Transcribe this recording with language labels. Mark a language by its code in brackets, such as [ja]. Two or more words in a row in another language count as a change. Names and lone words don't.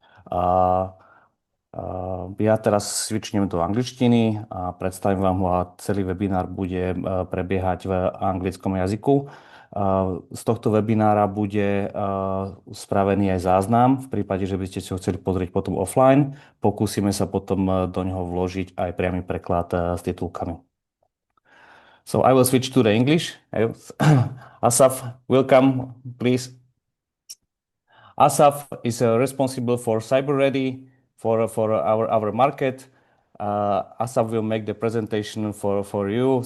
[sk] Ja teraz switchnem do angličtiny a predstavím vám ho a celý webinár bude prebiehať v anglickom jazyku. Z tohto webinára bude spravený aj záznam, v prípade, že by ste si ho chceli pozrieť potom offline. Pokúsime sa potom do neho vložiť aj priamy preklad s titulkami. [en] So I will switch to the English. Asaf, welcome, please. Asaf is responsible for CybeReady for our market. Asaf will make the presentation for you.